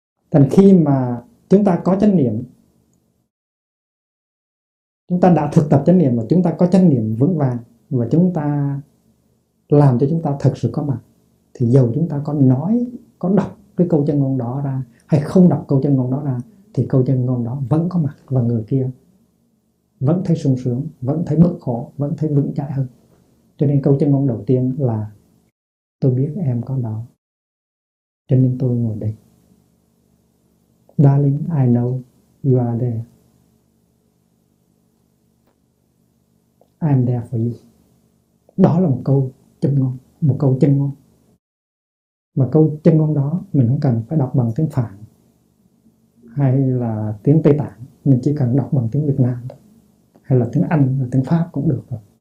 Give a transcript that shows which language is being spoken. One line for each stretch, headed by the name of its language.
Vietnamese: Thành khi mà chúng ta có chánh niệm, chúng ta đã thực tập chánh niệm và chúng ta có chánh niệm vững vàng và chúng ta làm cho chúng ta thật sự có mặt, thì dù chúng ta có nói, có đọc cái câu chân ngôn đó ra hay không đọc câu chân ngôn đó ra thì câu chân ngôn đó vẫn có mặt và người kia vẫn thấy sung sướng, vẫn thấy bớt khổ, vẫn thấy vững chãi hơn. Cho nên câu chân ngôn đầu tiên là tôi biết em có đó, cho nên tôi ngồi đây.
English: Darling, I know you are there. I'm there for you.
Vietnamese: Đó là một câu chân ngôn, một câu chân ngôn. Mà câu chân ngôn đó mình không cần phải đọc bằng tiếng Phạn hay là tiếng Tây Tạng, mình chỉ cần đọc bằng tiếng Việt Nam thôi, hay là tiếng Anh hay là tiếng Pháp cũng được rồi.